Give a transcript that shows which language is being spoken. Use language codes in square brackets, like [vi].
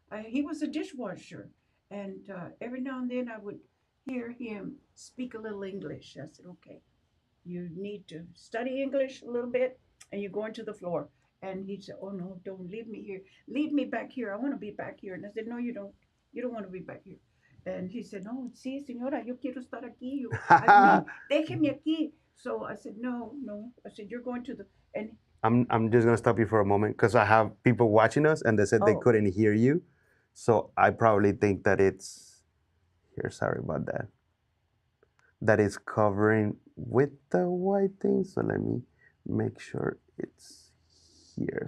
[en] He was a dishwasher, and every now and then I would hear him speak a little English. I said, "Okay, you need to study English a little bit, and you go into the floor." And he said, "Oh no, don't leave me here. Leave me back here. I want to be back here." And I said, "No, you don't. You don't want to be back here." And he said, [es] "No, sí, señora, yo quiero estar aquí. Déjeme aquí." [en] So I said, no. I said, "You're going to the..." And I'm just gonna stop you for a moment because I have people watching us and they said they couldn't hear you. So I probably think that it's here. Sorry about that. That is covering with the white thing. So let me make sure it's here.